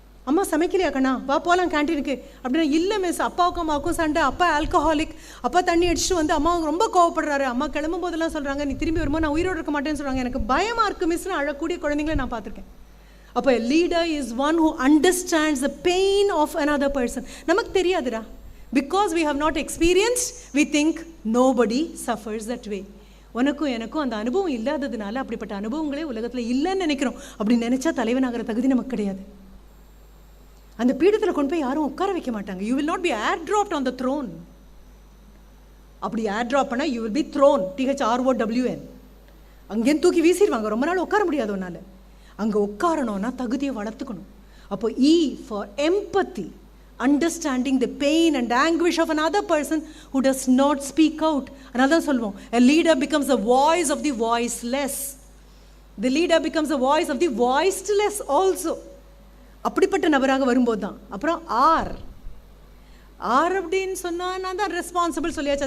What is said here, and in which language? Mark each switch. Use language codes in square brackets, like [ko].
[ta] அம்மா சமைக்கலையா கண்ணா, வா போகலாம் கேன்டீனுக்கு அப்படின்னா, இல்லை மிஸ் அப்பாவுக்கும் அம்மாவுக்கும் சண்டை, அப்பா ஆல்கஹாலிக், அப்பா தண்ணி அடிச்சுட்டு வந்து அம்மா ரொம்ப கோவப்படுறாரு, அம்மா கிளம்பும் போதெல்லாம் சொல்கிறாங்க நீ திரும்பி வரும்போது நான் உயிரோடு இருக்க மாட்டேன்னு சொல்கிறாங்க, எனக்கு பயமாக இருக்குது மிஸ்ன்னு அழக்கூடிய குழந்தைங்கள நான் பார்த்துருக்கேன். [en] அப்போ leader is one who understands the pain of another person. [ta] நமக்கு தெரியாதுடா. [en] Because we have not experienced, we think nobody suffers that way. [ta] உனக்கும் எனக்கும் அந்த அனுபவம் இல்லாததுனால அப்படிப்பட்ட அனுபவங்களே உலகத்தில் இல்லைன்னு நினைக்கிறோம். அப்படி நினச்சா தலைவனாகிற தகுதி நமக்கு கிடையாது. அந்த பீடத்தில் கொண்டு போய் யாரும் உட்கார வைக்க மாட்டாங்க. [en] You will not be air dropped on the throne. அப்படி air drop பண்ணால் you will be thrown, THROWN. [ta] அங்கேருந்து தூக்கி வீசிடுவாங்க. ரொம்ப நாள் உட்கார முடியாது உன்னால். அங்கே உட்காரணும்னா தகுதியை வளர்த்துக்கணும். [en] அப்போ E for empathy, understanding the pain and anguish of another person who does not speak out. Another சொல்வோம், a leader becomes a voice of the voiceless. The leader becomes a voice of the voiceless also. [ta] அப்படிப்பட்ட நபராக வரும்போது தான். அப்புறம் R அப்படின்னு சொன்னால் நான் தான் ரெஸ்பான்சிபிள் சொல்லியாச்சு.